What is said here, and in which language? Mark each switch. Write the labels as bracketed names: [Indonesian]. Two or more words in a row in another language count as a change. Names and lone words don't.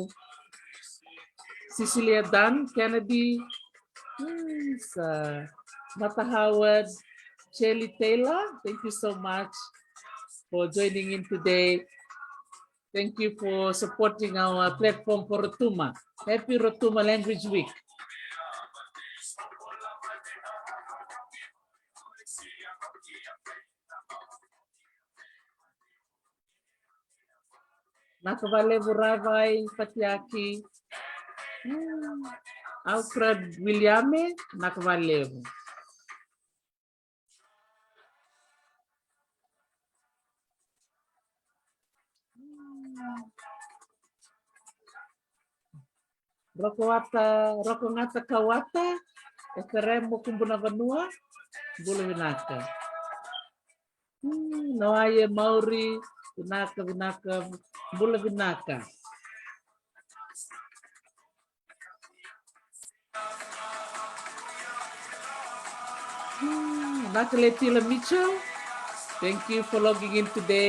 [English] Cecilia Dunn, Kennedy. Mata Howard, Shelly Taylor, thank you so much for joining in today. Thank you for supporting our platform for Rotuma. Happy Rotuma Language Week. Nakavalevu Ravai Patiaki. Alfred Williame, Nakavalevu. Rokongata Kawata, Ekeremo Kumbuna Vanua, [Fijian] Bula vinaka. [Rotuman] Noaya Mauri, [Fijian] vinaka, Bula vinaka. [English] Nakaletila Mitchell, thank you for logging in today.